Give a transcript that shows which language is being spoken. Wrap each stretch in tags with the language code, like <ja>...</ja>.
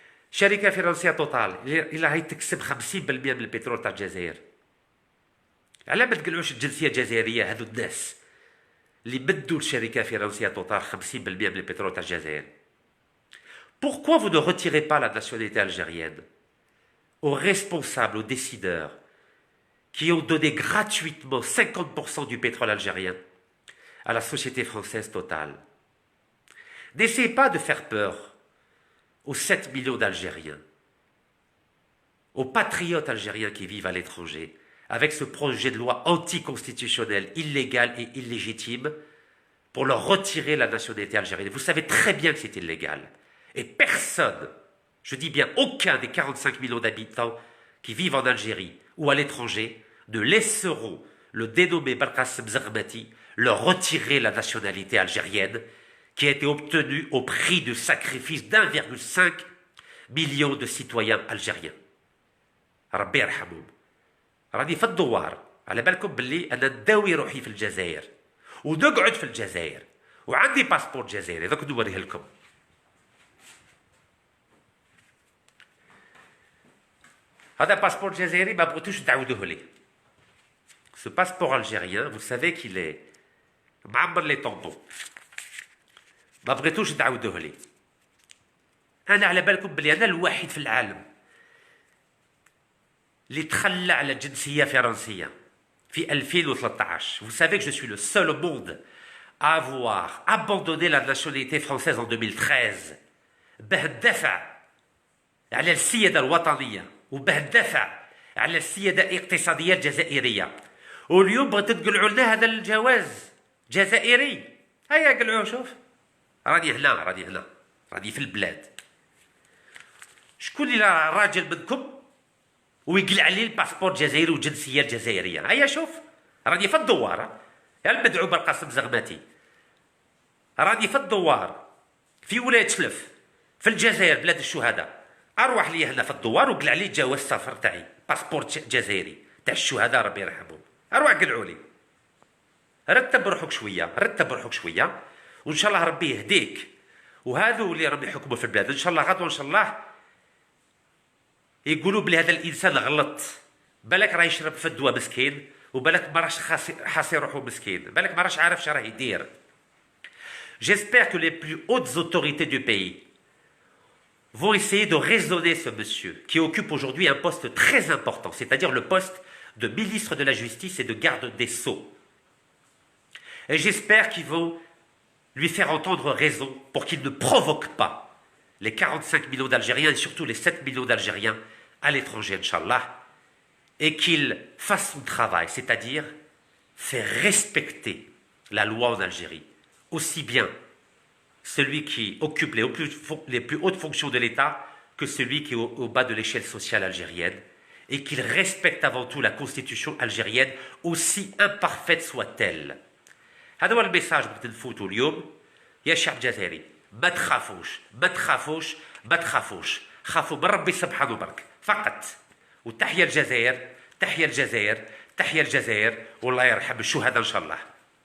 <ar>شركه فرنسيه توتال اللي راهي تكسب 50% من البترول تاع الجزائر، على ما تقلعوش الجنسيه الجزائريه هذو الناس اللي بدوا الشركه فرنسيه توتال 50% من البترول تاع الجزائر؟</ar> <fr>Pourquoi vous ne retirez pas la nationalité algérienne aux responsables, aux décideurs qui ont donné gratuitement 50% du pétrole algérien à la société française Total? N'essayez pas de faire peur aux 7 millions d'Algériens, aux patriotes algériens qui vivent à l'étranger, avec ce projet de loi anticonstitutionnel, illégal et illégitime, pour leur retirer la nationalité algérienne. Vous savez très bien que c'est illégal. Et personne, je dis bien aucun des 45 millions d'habitants qui vivent en Algérie ou à l'étranger, ne laisseront le dénommé Belkacem Zermati leur retirer la nationalité algérienne qui a été obtenue au prix du sacrifice d'1,5 million de citoyens algériens.</fr> <ar>ربي يرحمهم. راني في الدوار، على بالكم باللي انا نداوي روحي في الجزائر ونقعد في الجزائر وعندي باسبور جزائري، دوك نوريه لكم. هذا باسبور جزائري ما بغيتوش تعاودوه لي.</ar> <fr>Ce passeport algérien, vous savez qu'il est</fr> <ar>معمر لي طومبو، ما بغيتوش تعاودوه لي. انا على بالكم بلي انا الوحيد في العالم اللي تخلى على جنسيه فرنسيه في 2013.</ar> <fr>Vous savez que je suis le seul au monde à avoir abandonné la nationalité française en 2013</fr> <ar>باه ندافع على السياده الوطنيه وباه ندافع على السياده الاقتصاديه الجزائريه. واليوم بغيتوا تقلعوا لنا هذا الجواز جزائري. هيا قلعوه، شوف راني هنا، راني في البلاد. شكون اللي راجل منكم ويقلع لي الباسبور الجزائري والجنسيه الجزائريه؟ هيا شوف راني في الدوار، يا المدعو بالقاسم زغماتي، راني في الدوار في ولايه شلف في الجزائر بلاد الشهداء. اروح لي هنا في الدوار وقلع لي جواز السفر تاعي، باسبور جزائري تاع الشهداء ربي يرحمهم. اروح قلعوا لي. رتب روحك شويه وان شاء الله ربي يهديك. وهذو اللي راهم يحكموا في البلاد ان شاء الله غدوه ان شاء الله يقولوا بلي هذا الانسان غلط، بالك راه يشرب في الدواء مسكين، وبالك ما راهش حاسي روحو مسكين، بالك ما راهش عارف شراه يدير.</ar> <fr>J'espère que les plus hautes autorités du pays vont essayer de raisonner ce monsieur qui occupe aujourd'hui un poste très important, c'est-à-dire le poste de ministre de la Justice et de garde des Sceaux. Et j'espère qu'ils vont lui faire entendre raison pour qu'il ne provoque pas les 45 millions d'Algériens et surtout les 7 millions d'Algériens à l'étranger, Inch'Allah, et qu'il fasse son travail, c'est-à-dire faire respecter la loi en Algérie, aussi bien celui qui occupe les plus hautes fonctions de l'État que celui qui est au bas de l'échelle sociale algérienne, et qu'il respecte avant tout la constitution algérienne, aussi imparfaite soit-elle.</fr> <ar>هذا هو الميساج بغيت نفوتو اليوم يا شعب الجزائري. ما تخافوش، خافوا من ربي سبحانه برك فقط. وتحيا الجزائر، والله يرحم الشهداء ان شاء الله.</ar>